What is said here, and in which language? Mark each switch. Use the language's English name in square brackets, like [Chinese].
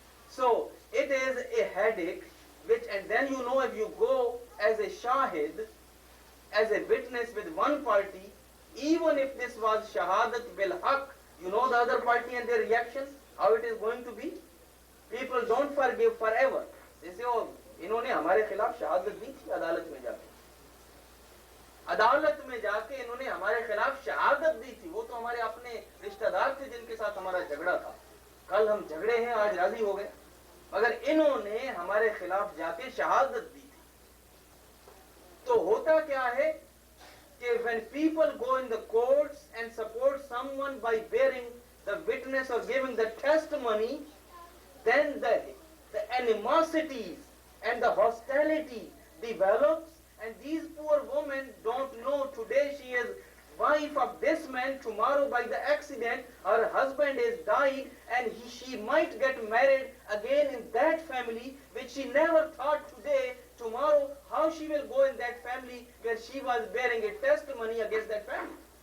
[English] So it is a headache, and then you know if you go as a shahid, as a witness with one party, even if this was shahadat bil haq, you know the other party and their reactions, how it is going to be. People don't forgive forever. They say, oh, [Hindi] इन्होंने हमारे खिलाफ शहादत दी थी अदालत में जाके. अदालत में जाके इन्होंने हमारे खिलाफ शहादत दी थी. वो तो हमारे अपने रिश्तेदार थे जिनके साथ हमारा झगड़ा था. कल हम झगड़े हैं, आज राजी हो गए. मगर इन्होंने हमारे खिलाफ जाके शहादत दी थी. तो होता क्या है कि [English] when people go in the courts and support someone by bearing the witness or giving the testimony, then the animosities and the hostility develops, and these poor women don't know today she is wife of this man, tomorrow by the accident her husband is died and she might get married again in that family which she never thought today, tomorrow how she will go in that family where she was bearing a testimony against that family.